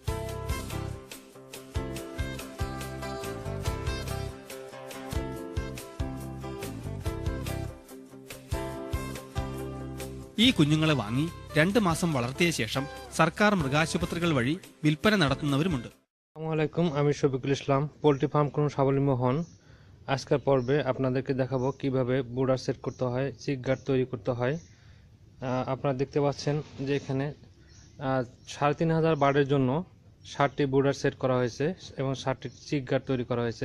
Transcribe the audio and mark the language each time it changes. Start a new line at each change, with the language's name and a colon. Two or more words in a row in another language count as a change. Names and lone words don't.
Malayalam: ഈ കുഞ്ഞുങ്ങളെ വാങ്ങി 2 মাস വളർത്തിയ ശേഷം സർക്കാർ മൃഗാശുപത്രികൾ വഴി വിൽപ്പന നടത്തുന്നവരുമുണ്ട്.
Arabic: السلام عليكم,
Bangla: আমি শফিকুল ইসলাম।
English: poultry farm
Bangla: করুন স্বাবলম্বী হন। আজকের পর্বে আপনাদেরকে দেখাবো কিভাবে
English: brooder set
Bangla: করতে হয়,
English: chick guard
Bangla: তৈরি করতে হয়। আপনারা দেখতে পাচ্ছেন যে এখানে 3500 বার্ডের জন্য 60টি
English: brooder set
Bangla: করা হয়েছে এবং 60টি
English: chick guard
Bangla: তৈরি করা হয়েছে।